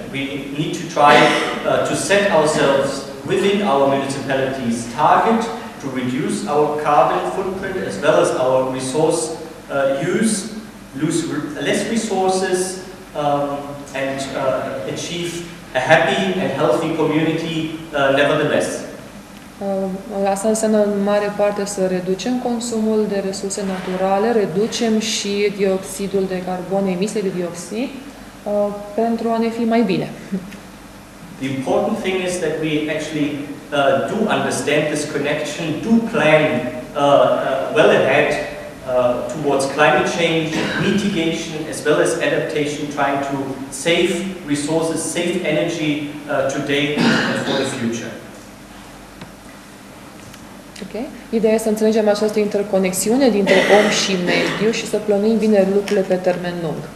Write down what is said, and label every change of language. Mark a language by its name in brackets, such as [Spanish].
[English] We need to try to set ourselves within our municipalities' target to reduce our carbon footprint as well as our resource use, lose less resources, and achieve a happy and healthy community nevertheless. [Romanian] Asta înseamnă în mare parte să reducem consumul de resurse naturale, reducem și dioxidul de carbon, emisiile de dioxid, pentru a ne fi mai bine. [English] The important thing is that we actually do understand this connection, do plan well ahead towards climate change, mitigation, as well as adaptation, trying to save resources, save energy today and for the future. Okay. [Romanian] Ideea este să înțelegem această interconexiune dintre om și mediu și să plănuim bine lucrurile pe termen lung.